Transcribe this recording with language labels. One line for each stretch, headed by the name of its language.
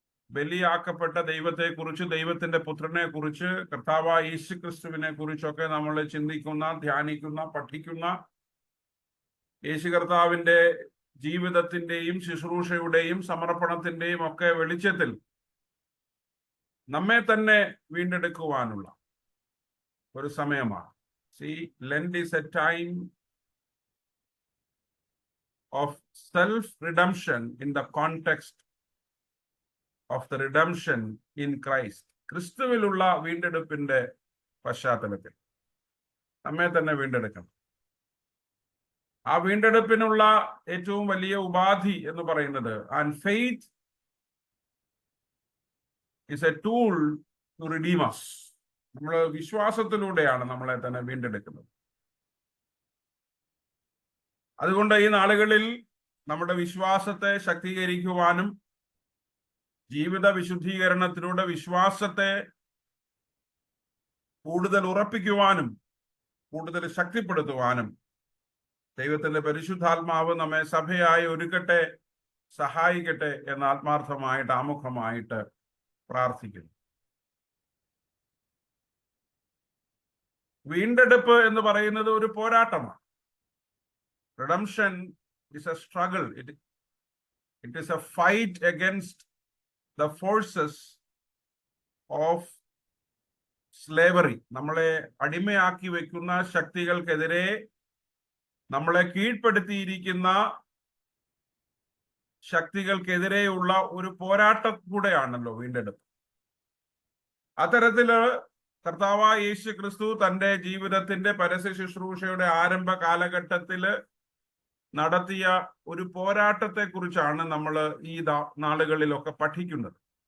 Malayalam: ബലിയാക്കപ്പെട്ട ദൈവത്തെക്കുറിച്ച്, ദൈവത്തിന്റെ പുത്രനെ കുറിച്ച്, കർത്താവായ യേശുക്രിസ്തുവിനെ കുറിച്ചൊക്കെ നമ്മൾ ചിന്തിക്കുന്ന, ധ്യാനിക്കുന്ന, പഠിക്കുന്ന, യേശു കർത്താവിന്റെ ജീവിതത്തിന്റെയും ശുശ്രൂഷയുടെയും സമർപ്പണത്തിന്റെയും ഒക്കെ വെളിച്ചത്തിൽ നമ്മെ തന്നെ വീണ്ടെടുക്കുവാനുള്ള ഒരു സമയമാണ്.
English: Lent is a time of self-redemption in the context of the redemption in Christ.
Malayalam: ക്രിസ്തുവിലുള്ള വീണ്ടെടുപ്പിന്റെ പശ്ചാത്തലത്തിൽ നമ്മെ തന്നെ വീണ്ടെടുക്കണം. ആ വീണ്ടെടുപ്പിനുള്ള ഏറ്റവും വലിയ ഉപാധി എന്ന് പറയുന്നത്,
English: And faith is a tool to redeem us.
Malayalam: നമ്മൾ വിശ്വാസത്തിലൂടെയാണ് നമ്മളെ തന്നെ വീണ്ടെടുക്കുന്നത്. അതുകൊണ്ട് ഈ നാളുകളിൽ നമ്മുടെ വിശ്വാസത്തെ ശക്തീകരിക്കുവാനും ജീവിത വിശുദ്ധീകരണത്തിലൂടെ വിശ്വാസത്തെ കൂടുതൽ ഉറപ്പിക്കുവാനും കൂടുതൽ ശക്തിപ്പെടുത്തുവാനും ദൈവത്തിന്റെ പരിശുദ്ധാത്മാവ് നമ്മെ സഭയായി ഒരുക്കട്ടെ, സഹായിക്കട്ടെ എന്ന് ആത്മാർത്ഥമായിട്ട് ആമുഖമായിട്ട് പ്രാർത്ഥിക്കുന്നു. വീണ്ടെടുപ്പ് എന്ന് പറയുന്നത് ഒരു പോരാട്ടമാണ്.
English: Redemption is a struggle. It is a fight against the forces of slavery.
Malayalam: നമ്മളെ അടിമയാക്കി വെക്കുന്ന ശക്തികൾക്കെതിരെ, നമ്മളെ കീഴ്പ്പെടുത്തിയിരിക്കുന്ന ശക്തികൾക്കെതിരെയുള്ള ഒരു പോരാട്ടം കൂടെയാണല്ലോ വീണ്ടെടുപ്പ്. അത്തരത്തില് കർത്താവായ യേശു ക്രിസ്തു തന്റെ ജീവിതത്തിന്റെ പരസ്യ ശുശ്രൂഷയുടെ ആരംഭ കാലഘട്ടത്തില് നടത്തിയ ഒരു പോരാട്ടത്തെ കുറിച്ചാണ് നമ്മൾ ഈ നാളുകളിലൊക്കെ പഠിക്കുന്നത്.